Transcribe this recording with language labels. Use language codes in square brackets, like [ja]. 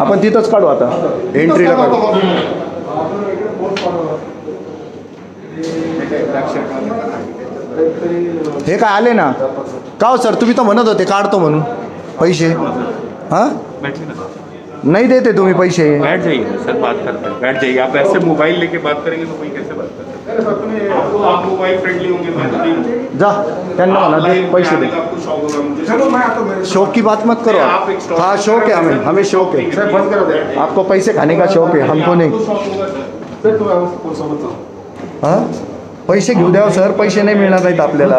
[mr] आपण तिथंच काढू आता, एंट्रीला काढू. हे काय आले ना का हो सर? तुम्ही तर म्हणत होते काढतो म्हणून पैसे. [hi] हा नहीं देते तुम्ही पैसे. बैठ जाइए सर, बात करते हैं. बैठ जाइए. आप ऐसे मोबाइल लेके बात करेंगे तो कोई कैसे बात करते हैं? आप मोबाइल फ्रेंडली होंगे तो [mr] जा त्यांना म्हणा दे पैसे दे. [hi] आपको शौक होगा. मुझे शौक की बात मत करो आप. हाँ शौक है, हमें शौक है. [mr] साहेब बंद करा दे. [hi] आपको पैसे खाने का शौक है, हमको नहीं. [mr] सर तुम्ही सोबत जाऊ. हाँ पैसे घेऊ द्यावं सर, पैसे नाही मिळणार नाहीत आपल्याला.